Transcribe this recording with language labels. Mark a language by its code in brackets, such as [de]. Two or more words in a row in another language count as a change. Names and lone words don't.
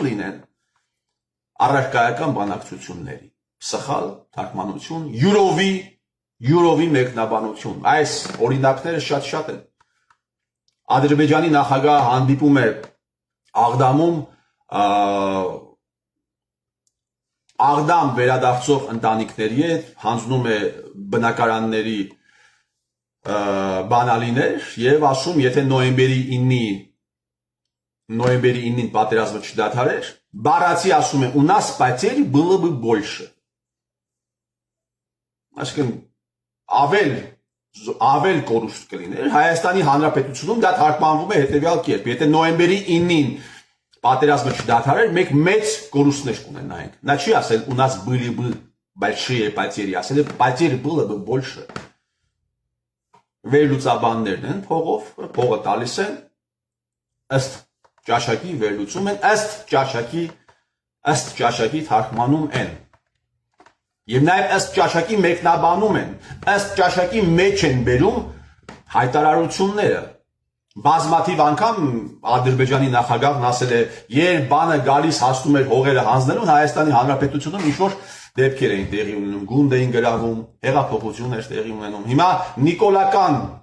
[hy] լինեն առարկայական բանակցությունների։ Սխալ թարգմանություն, յուրովի մեկնաբանություն։ Այս օրինակները շատ են։ Ադրբեջանի նախագահը հանդիպում է Աղդամում Աղդամ վերադարձող ընտանիքների հետ, հանձնում է բնակարանների բանալիներ եւ ասում, եթե նոյեմբերի 9-ին պատերազմը չդադարեր, բառացի ասում է, [ru] у нас потерь было бы больше։ [hy] Այսինքն ավել կորուստ կլիներ, Հայաստանի Հանրապետությունում դա թարգմանվում է հետևյալ կերպ, եթե նոյեմբերի 9-ին պատերազմը չդադարեր, մենք մեծ կորուստներ կունենայինք։ Նա չի ասել, [ru] у нас были бы большие потери, [hy] ասել է, [ru] потерь было бы больше։ [hy] Վերլուծաբաններն են փողը տալիս են, ըստ ճաշակի վերլուծում են, ըստ ճաշակի թարգմանում են։ Եվ նաև ըստ ճաշակի մեկնաբանում են, ըստ ճաշակի մեջ են բերում հայտարարությունները։ Բազմաթիվ անգամ Ադրբեջանի նախագահն ասել է, երբ բանը գալիս հասնում էր հողերը հանձնելուն, Հայաստանի Հանրապետությունում ինչ-որ դեպքեր էին տեղի ունենում, գունդ էին գրավում, հեղափոխություններ տեղի ունենում։ Հիմա նիկոլական